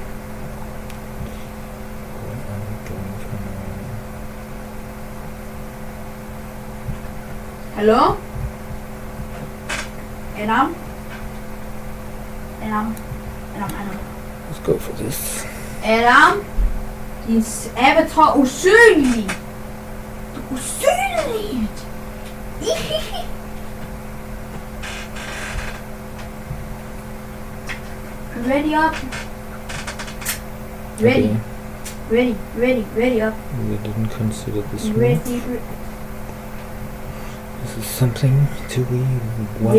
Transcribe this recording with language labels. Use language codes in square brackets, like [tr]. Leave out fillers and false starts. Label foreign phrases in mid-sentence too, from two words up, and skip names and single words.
[da] Hallo? Adam? [en] Let's go for this. [da] Adam? Din avatar usynlig! Du er usynligt! [en] Ready up. Ready. Okay. Ready up. We didn't consider this one. Ready. This is something to be worried